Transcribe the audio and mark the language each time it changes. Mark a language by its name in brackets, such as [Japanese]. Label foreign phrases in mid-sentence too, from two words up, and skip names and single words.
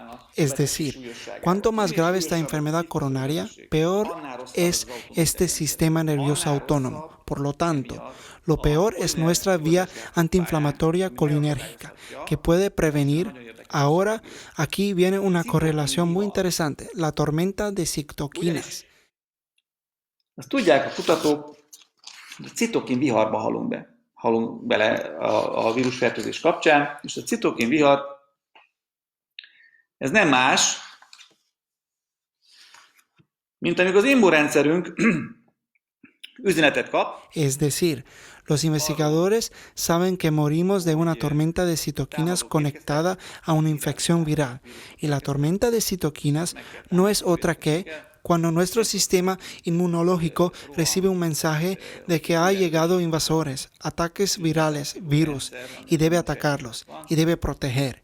[Spanish] Es decir, cuanto más grave esta enfermedad coronaria, peor es este sistema nervioso autónomo. Por lo tanto, lo peor es nuestra vía antiinflamatoria colinérgica, que puede prevenir. Ahora, aquí viene una correlación muy interesante, la tormenta de citoquinas. [Hungarian] Azt tudják a kutatók, hogy a citokin viharba halunk bele a vírusfertőzés kapcsán, és a citokin vihar, ez nem más, mint amikor az immunrendszerünk üzenetet kap. [Spanish] Es decir, los investigadores saben que morimos de una tormenta de citoquinas conectada a una infección viral, y la tormenta de citoquinas no es otra que cuando nuestro sistema inmunológico recibe un mensaje de que ha llegado invasores, ataques virales, virus, y debe atacarlos, y debe proteger.